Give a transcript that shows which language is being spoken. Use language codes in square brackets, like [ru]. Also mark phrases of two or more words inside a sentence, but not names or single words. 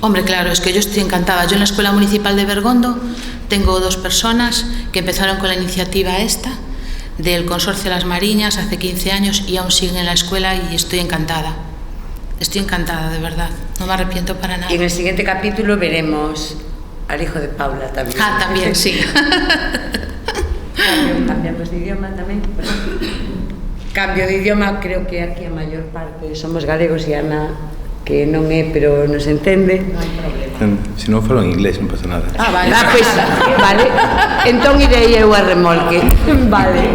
[es] Hombre, claro, es que yo estoy encantada. Yo en la Escuela Municipal de Bergondo tengo 2 personas que empezaron con la iniciativa esta del Consorcio de las Mariñas hace 15 años y aún siguen en la escuela y estoy encantada. Estoy encantada, de verdad. No me arrepiento para nada. Y en el siguiente capítulo veremos al hijo de Paula también. Ah, también, sí. [gl] Cambiamos de idioma tamén. Cambio de idioma, creo que aquí a maior parte somos galegos e Ana, que non é, pero nos entende. Non hai problema. Se non falo en inglés, non pasa nada. [es] Ah, vale. Pues, vale. [gl] Entón irei eu a remolque. Vale.